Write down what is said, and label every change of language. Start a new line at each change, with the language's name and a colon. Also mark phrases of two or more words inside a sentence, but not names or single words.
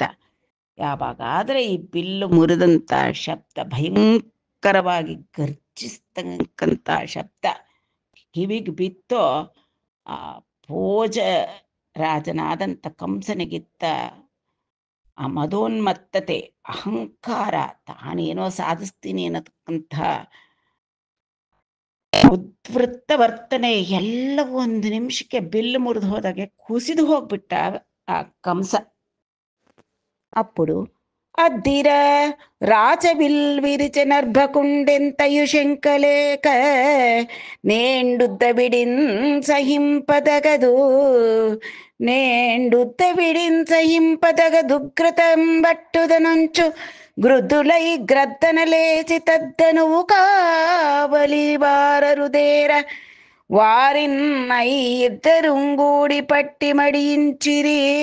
Kannada: ಯಾವಾಗಾದ್ರೆ ಈ ಬಿಲ್ಲು ಮುರಿದಂತ ಶಬ್ದ, ಭಯಂಕರವಾಗಿ ಗರ್ಜಿಸ್ತಕ್ಕಂಥ ಶಬ್ದ ಕಿವಿಗೆ ಬಿತ್ತೋ, ಆ ಭೋಜ ರಾಜನಾದಂಥ ಕಂಸನಿಗಿತ್ತ ಆ ಮದೋನ್ಮತ್ತತೆ, ಅಹಂಕಾರ, ತಾನೇನೋ ಸಾಧಿಸ್ತೀನಿ ಅನ್ನತಕ್ಕಂಥ ಉದ್ವೃತ್ತ ವರ್ತನೆ ಎಲ್ಲವೂ ಒಂದು ನಿಮಿಷಕ್ಕೆ ಬಿಲ್ಲು ಮುರಿದು ಹೋದಾಗೆ ಕುಸಿದು ಹೋಗ್ಬಿಟ್ಟ ಆ ಕಂಸ.
Telugu: అప్పుడు అద్దిర రాచవిల్ విరిచె నర్భకుండెంతయు శంకలేక నేండుద్ద విడిన్ సహింపదగదు, నేండుద్ద విడిన్ సహింపదగదుగ్రతం బట్టుదనుంచు గృద్ధులై గ్రద్దన లేచి తద్దనువు కావలి వారరుదేర వారిన్ ఇద్దరుంగూడి పట్టి మడియించిరి.